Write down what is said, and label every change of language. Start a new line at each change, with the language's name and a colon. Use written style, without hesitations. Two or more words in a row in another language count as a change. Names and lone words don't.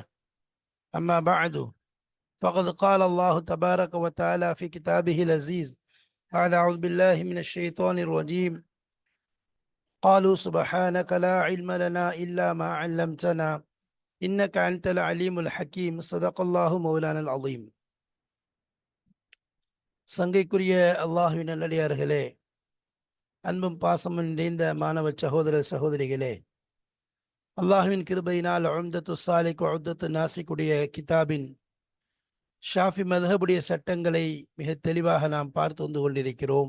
Arabic: أما بعد، فقد قال الله تبارك وتعالى في كتابه العزيز بعد أعوذ بالله من الشيطان الرجيم. قالوا سبحانك لا علم لنا إلا ما علمتنا إنك أنت العليم الحكيم. صدق الله مولانا العظيم.
Tamil: சங்கைக்குரிய அல்லாஹ்வின் நல்லடியார்களே, அன்பும் பாசமும் நிறைந்த மாணவ சகோதர சகோதரிகளே, அல்லாஹுவின் கிருபையினால் உம்தத்து சாலிக் உம்தத்து நாசிக்குடைய கிதாபின் ஷாஃபி மذஹபுடைய சட்டங்களை மிக தெளிவாக நாம் பார்த்து வந்து கொண்டிருக்கிறோம்.